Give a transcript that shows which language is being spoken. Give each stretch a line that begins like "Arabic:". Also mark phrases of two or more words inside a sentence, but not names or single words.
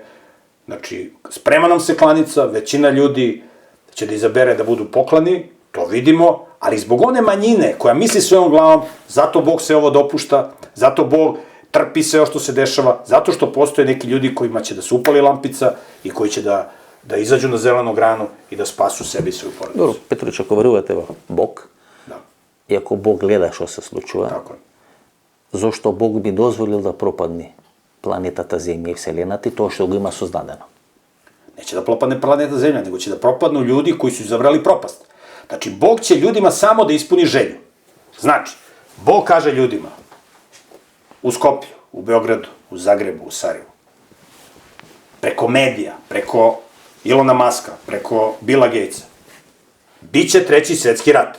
Serbian: Znači, sprema nam se klanica, većina ljudi će da izabere da budu poklani, to vidimo, ali zbog one manjine koja misli svojom glavom, zato Bog se ovo dopušta, zato Bog trpi sve o što se dešava, zato što postoje neki ljudi kojima će da se upali lampica i koji će da izađu na zelenu granu i da spasu sebi i svoju porodicu. Dobro,
Macedonian: Петрович, ако верувате во Бог, и ако Бог гледа што се случува, зошто Бог би дозволил да пропадне планетата Земја и Вселената и тоа што го има создадено?
Serbian: Neće da propadne planeta Zemlja, nego će da propadnu ljudi koji su izabrali propast. Znači, Bog će ljudima samo da ispuni želju. Znači, Bog kaže ljudima, u Skoplju, u Beogradu, u Zagrebu, u Sarajevu, preko medija, preko Ilona Maska, preko Billa Gatesa, biće treći svetski rat.